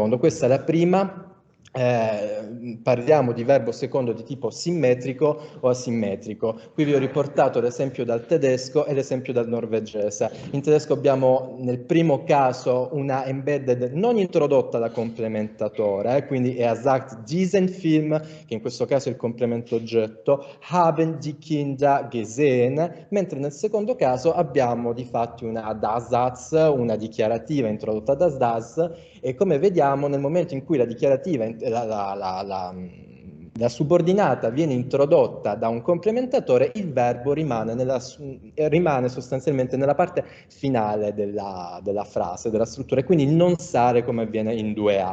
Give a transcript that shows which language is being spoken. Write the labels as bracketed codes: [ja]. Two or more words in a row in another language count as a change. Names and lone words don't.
[it] Questa è la prima parliamo di verbo secondo di tipo simmetrico o asimmetrico. Qui vi ho riportato l'esempio dal tedesco e l'esempio dal norvegese. In tedesco abbiamo nel primo caso una embedded non introdotta da complementatore, quindi è [de] sagt diesen Film, [it] che in questo caso è il complemento oggetto, [de] haben die Kinder gesehen, [it] mentre nel secondo caso abbiamo di fatti una Das, una dichiarativa introdotta da Das, e come vediamo nel momento in cui la dichiarativa, la subordinata viene introdotta da un complementatore, il verbo rimane sostanzialmente nella parte finale della frase, della struttura, e quindi il non sare come avviene in 2A.